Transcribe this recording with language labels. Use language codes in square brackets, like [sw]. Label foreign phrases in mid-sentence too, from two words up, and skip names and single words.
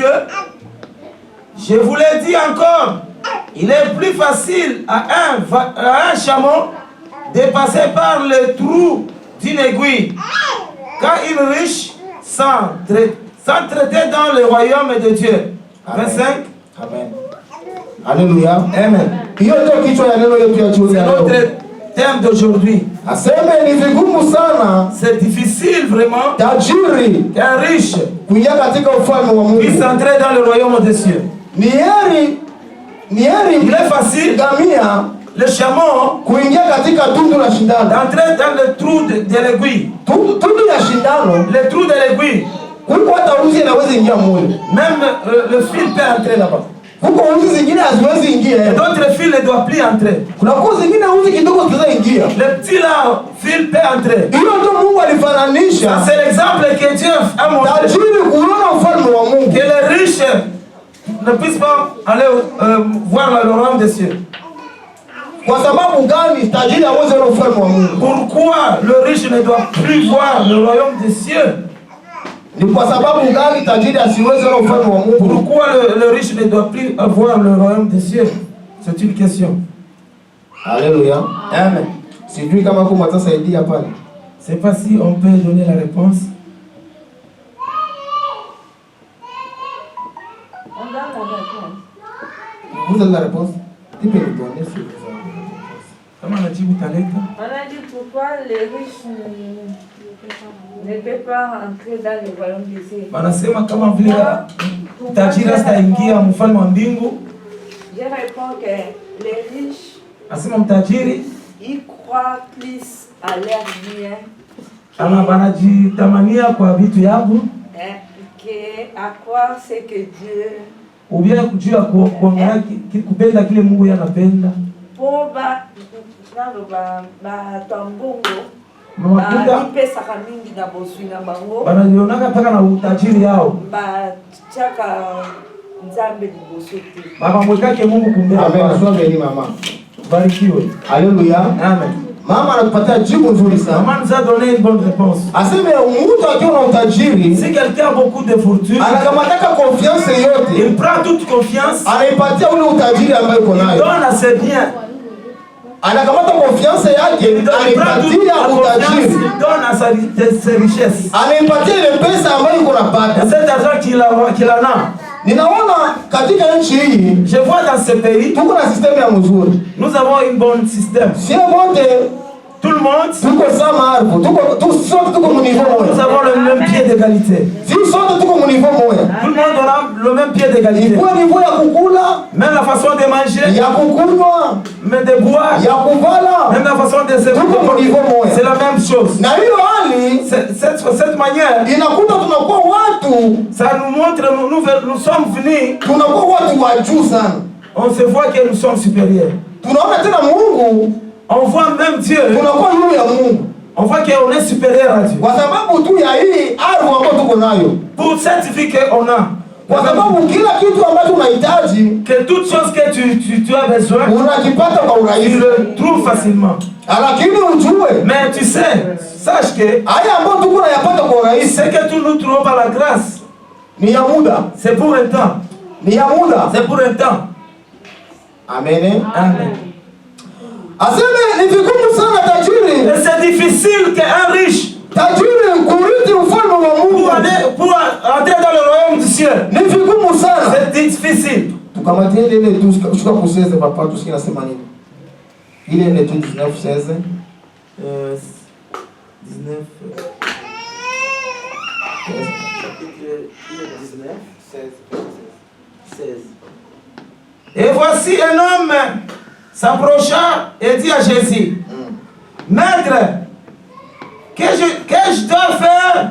[fr] Je vous l'ai dit encore, il est plus facile à un chameau de passer par le trou d'une aiguille qu'à une riche sans traiter dans le royaume de Dieu. 25. Amen. Alléluia. Amen. [sw] Hiyo ndio kichwa ya neno yetu ya jioni [fr] C'est [sw] ya leo. [fr] notre thème d'aujourd'hui. [sw] Aseme ni vigumu sana [fr] C'est difficile vraiment [sw] tajiri [fr] qu'un riche [sw] kuingia katika ufalme wa Mungu. [fr] puisse entrer dans le royaume des cieux. [sw] Ni heri [fr] Il est facile, [sw] gamia [fr] le chameau, [sw] kuingia katika tundu la shindano. [fr] d'entrer dans le trou de l'aiguille. [sw] Tundu ya shindano [fr] Le trou de l'aiguille, [sw] kuliko hata uzi inaweza ingia mule. [fr] même le fil peut entrer là-bas. [sw] Kuko uzi zingine haziwezi ingia. [fr] Et d'autres fils ne doivent plus entrer. [sw] Kuna kuko zingine uzi kidogo zinaweza ingia. [fr] Le petit là, fil peut entrer. [sw] Hiyo ndio Mungu [fr] Ça, [sw] alifananisha [fr] c'est l'exemple que Dieu a montré. [sw] tajiri kuona ufalme wa Mungu. [fr] Que le riche ne puisse pas aller voir le royaume des cieux? [sw] Kwa sababu gani tajiri hawezi kuona ufalme wa Mungu? [fr] Pourquoi le riche ne doit plus voir le royaume des cieux? [sw] Ni kwa sababu gani tajiri asiwezi kuona ufalme wa Mungu? [fr] Pourquoi le riche ne doit plus voir le royaume des cieux? C'est une question. Alléluia. Amen. [sw] Sijui kama huko mtasaidia pale. [fr] Je ne sais pas si on peut donner la réponse. On donne la réponse. Vous avez la réponse? Tu peux nous donner si vous avez la réponse. Comment on a dit tout à l'heure? On a dit pourquoi les riches ne peuvent pas entrer dans le royaume des cieux. [sw] Wanasema kama vile tajiri hataingia mfalme wa mbingu. [fr] Je réponds que les riches, [sw] Asema mtajiri [fr] ils croient plus à leur bien [sw] wanajitamania kwa vitu yao [fr] que à croire ce que Dieu [sw] ubia kujua kuangalia kupenda kile Mungu yanapenda. [ln] pour tambongo Makuta pesaka mingi na boswi na bango [sw] wanajionaka mpaka na utajiri yao [ln] batiaka nzambe liboso te [sw] bakamwekake Mungu kumbele. Amen. Mama. Barikiwe. Alléluia. Amen. Mama anatupatia jibu nzuri sana. [fr] Maman nous a donné une bonne réponse. [sw] Aseme mtu akiwa na utajiri, [fr] Si quelqu'un a beaucoup de fortune, [sw] anakamataka confiance yote, [fr] il prend toute confiance, [sw] anaipatia ule utajiri ambayo uko [fr] il [sw] nayo. [fr] donne à ses biens. [sw] Anakamata confiance yake, [fr] Il prend toute [sw] anaipatia [fr] la confiance, [sw] utajiri. [fr] il donne à ses richesses. [sw] Anaipatia ile pesa ambayo uko [fr] Et [sw] napata. [fr] cet argent qu'il en a. [sw] Ninaona katika nchi hii [fr] Je vois dans ce pays, [sw] tuko na system ya mzuri. [fr] nous avons une bonne système. [sw] Sio wote [fr] Tout le monde, [sw] tuko sama hapo, tuko sote tuko mu niveau [fr] nous [sw] moja. [fr] avons le même pied d'égalité. [sw] Sisi sote tuko mu niveau moja. [fr] Tout le monde on a le même pied d'égalité. [sw] Kwa niveau ya kukula, [fr] Même la façon de manger, [sw] ya kukunywa, [fr] même de boire, [sw] ya kuvala, [fr] même la façon de se [sw] tuko mu niveau moja. [fr] c'est la même chose. [sw] Na hiyo hali [fr] Cette manière, [sw] inakuta tunakuwa watu, [fr] ça nous montre, nous sommes venus, [sw] tunakuwa watu wa juu sana. [fr] on se voit que nous sommes supérieurs. [sw] Tunaona tena Mungu, [fr] On voit même Dieu, [sw] tunakuwa juu ya Mungu. [fr] on voit qu'on est supérieur à Dieu. [sw] Kwa sababu tu ya hii ardhi ambayo tuko nayo. [fr] Pour cette vie qu'on a, [sw] Kwa sababu kila kitu ambacho unahitaji [fr] que toute chose que tu as besoin, [sw] unakipata kwa [fr] tu [sw] urahisi. [fr] le trouves facilement. [sw] Lakini ujue [fr] Mais tu sais, sache que [sw] haya ambayo tuko nayapata kwa urahisi [fr] ce que nous trouvons par la grâce, [sw] ni ya muda, [fr] c'est pour un temps. [sw] ni ya muda. [fr] C'est pour un temps. Amen. Amen. [sw] Aseme ni vigumu sana tajiri, [fr] Et c'est difficile qu'un riche, [sw] tajiri kurithi ufalme wa Mungu. [fr] pour entrer dans le royaume du ciel, [sw] Ni vigumu sana. [fr] c'est difficile. [sw] Tukamatie ile tu shuka kuseze papa tusikie nasema nini. Ile tu 19 16 19. [fr] Et voici un homme s'approcha et dit à Jésus, Maître, que je dois faire?